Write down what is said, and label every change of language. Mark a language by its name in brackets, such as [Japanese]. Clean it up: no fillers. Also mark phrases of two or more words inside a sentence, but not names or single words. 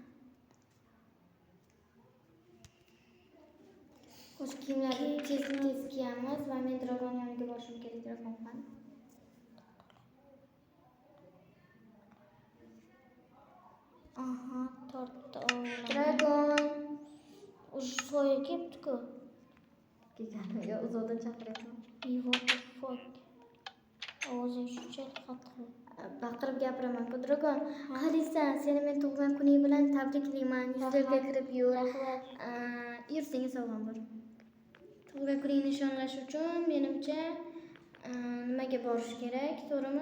[Uzbek] Xo'sh, kiyimlarni tez kiyamiz va men Dragon yoniga borishim kerak. Dragon qani? Aha, tortdi o'g'lim. Dragon. Уже soya kelibdi-ku. Kelganiga uzoqdan chaqiryapman. [English] What the fuck? [Uzbek] Ovozing shunchalik qattiq. Baqirib gapiraman-ku. Dragon, qaraysan, seni men tug'ilgan kuning bilan tabriklayman. Yuzlarga kirib yur. Rahmat. Yur, senga sovg'am bor. Tug'ilgan kuningni nishonlash uchun menimcha nimaga borish kerak, to'g'rimi?